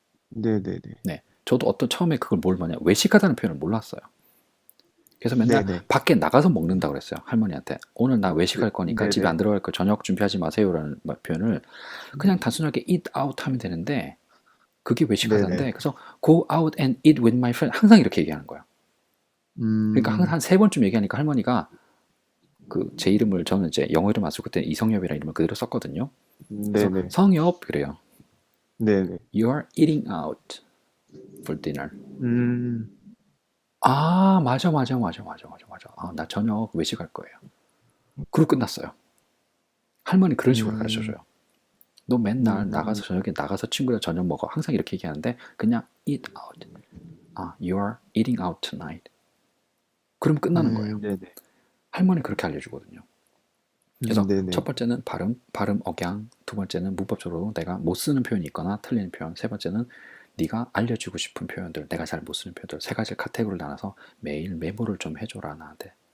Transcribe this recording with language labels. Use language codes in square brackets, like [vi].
[ko] 네네네. 네, 저도 어떤 처음에 그걸 뭘 뭐냐 외식하다는 표현을 몰랐어요. 그래서 맨날 네네. 밖에 나가서 먹는다 그랬어요. 할머니한테. 오늘 나 외식할 거니까 집에 네네. 안 들어갈 거 저녁 준비하지 마세요라는 표현을 그냥 단순하게 eat out 하면 되는데 그게 네네. 외식하다인데 그래서 [en] go out and eat with my friend [ko] 항상 이렇게 얘기하는 거예요. 그러니까 음, 항상 한 세 번쯤 얘기하니까 할머니가 그 제 이름을 저는 이제 영어 이름 안 쓰고 그때 이성엽이라는 이름을 그대로 썼거든요. 그래서 네네. 성엽 그래요. 네네. [en] You are eating out for dinner. 음, [ko] 아 맞아. 아, 나 저녁 외식할 거예요. 그리고 끝났어요. 할머니 그런 식으로 음, 가르쳐줘요. 너 맨날 나가서 음, 저녁에 나가서 친구랑 저녁 먹어. 항상 이렇게 얘기하는데 그냥 eat out. [en] 아, you are eating out tonight. [ko] 그럼 끝나는 거예요. 네네. 할머니 그렇게 알려주거든요. 그래서 첫 번째는 발음 억양, 두 번째는 문법적으로 내가 못 쓰는 표현이 있거나 틀리는 표현, 세 번째는 네가 알려주고 싶은 표현들, 내가 잘 못 쓰는 표현들 세 가지 카테고리를 나눠서 매일 메모를 좀 해줘라 나한테.